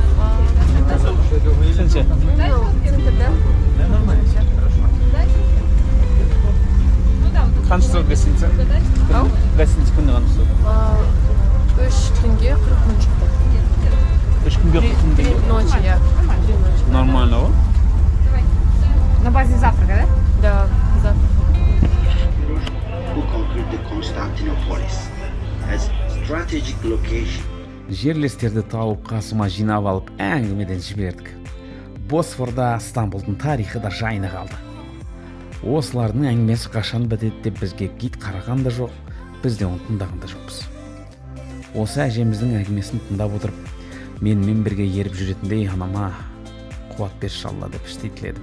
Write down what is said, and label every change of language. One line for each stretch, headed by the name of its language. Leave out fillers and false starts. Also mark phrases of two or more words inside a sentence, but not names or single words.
Kazakh: Сен ше? Қанша тұрады гостиница? Гостиница күнде қанша тұрады? 3 күнге 40 мың шықты. 3 күнге 40 мың теңге.
Russian: Ночи, я. 3 ночи.
Kazakh: Нормально ғой?
Russian: На базе завтрака, да? Да, завтра.
English: Who conquered the Constantinopolis as strategic location.
Kazakh: Жерлестерді тауып қасыма жинап алып әңгімеден жібердік. Босфорда Стамбулдың тарихы да жайына қалды. Осылардың әңгімесі қашан бітеді деп бізге гид қараған да жоқ, біз де оны тыңдаған да жоқпыз. Осы әжеміздің әңгімесін тыңдап отырып, менімен бірге еріп жүретіндей анама қуат берші Алла деп іштей тіледім.